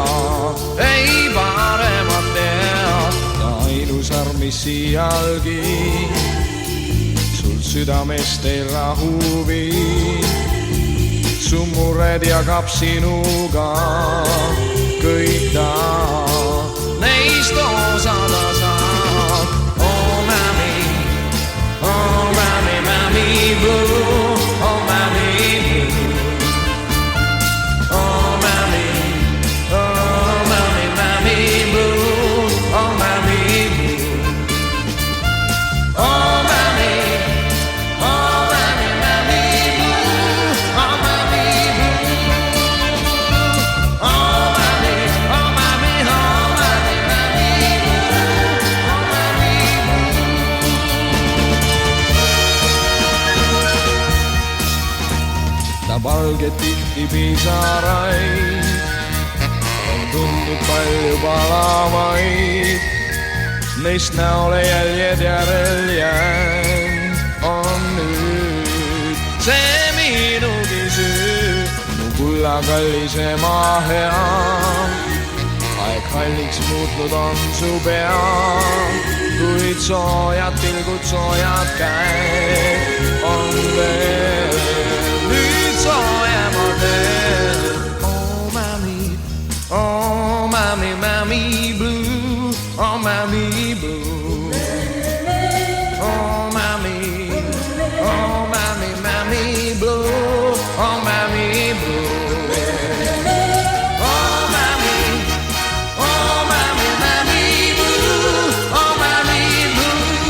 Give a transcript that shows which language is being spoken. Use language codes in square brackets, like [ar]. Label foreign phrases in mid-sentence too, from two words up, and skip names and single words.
[et] Ei paremat tead, ta ainus arm, mis iialgi sul südamest ei rahu viib. Su mured jagab sinuga kõik ta, neist osa ta saab. [en] Oh mami, mami blue, oh mami blue. Oh mami blue, oh mami blue. Oh mami, mami blue, oh mami blue. Oh mami, mami blue, oh mami blue. [et] Ta valge tihti pisaraid, on tundnud palju palavaid, neist näole jäljed järel jäänud on nüüd. See minugi süü, mu kullakallis ema hea, aeg halliks muutnud on su pea, kuid soojad tilgud, soojad käed on veel, nüüd soojemad veel. [en] Oh mami, mami blue, oh mami blue. Oh mami, mami blue, oh mami blue. Oh mami, mami blue, oh mami blue.